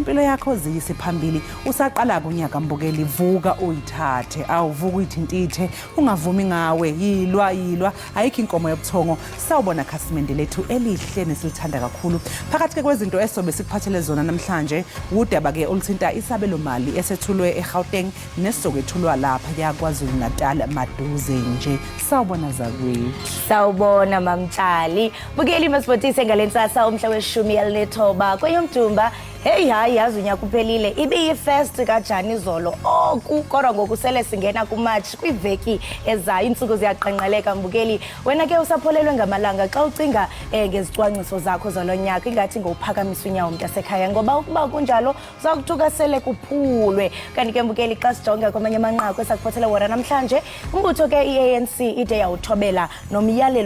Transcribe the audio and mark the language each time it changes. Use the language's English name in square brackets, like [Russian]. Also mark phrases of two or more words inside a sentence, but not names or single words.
[Zulu] impilo yakho ziyise phambili usaqala kunyaka mbukeli vuka uyithathe awuvuka uyithintithe ungavumi ngawe yilwa ayikho inkomo yobuthongo sawubona khasimende lethu elihle nesilithanda kakhulu phakathi kwezinto esobe sikuphathele zona namhlanje udaba ke oluthinta isabelo mali esethulwe eGauteng nesokwethulwa lapha yakwaZulu Natal maduze nje sawubona zakwethu [Xhosa] sawubona mamtshali bukeli masibotise ngalensasa umhla we-19 kweyomdumba hey hayi yazi unyaka uphelile ibe first kaJani Zolo kodwa ngokusele singena kuMarch kwiveki ezayo insuku ziyaqenqeleka mbukeli wena ke usapholelwe ngamalanga xa ucinga ngezicwangciso zakho zalonyaka ingathi ngophakamisa unyawo mntasekhaya ngoba ukuba kunjalo uzakuthuka sele kuphulwe kanti ke mbukeli xa sijonga kwamanye amanqaku esakuphothela wona namhlanje umbutho ke iANC ide yawuthobela nomyalelo